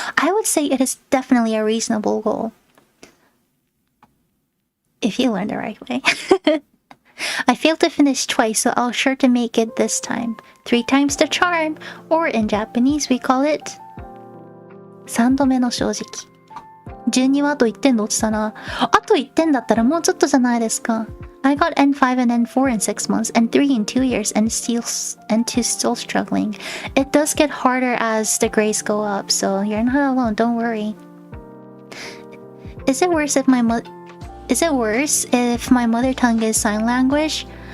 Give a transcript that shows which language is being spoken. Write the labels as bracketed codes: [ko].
[en] I would say it is definitely a reasonable goal.If you learn the right way. I failed to finish twice, so I'll sure to make it this time. 3 times the charm, or in Japanese we call it [ja] 3度目の正直。 12はあと1点で落ちたな。あと1点だったらもうちょっとじゃないですか。 [en] I got N5 and N4 in 6 months, and 3 in 2 years, and still struggling. It does get harder as the grades go up, so you're not alone, don't worry. Is it worse if my mother tongue is sign language?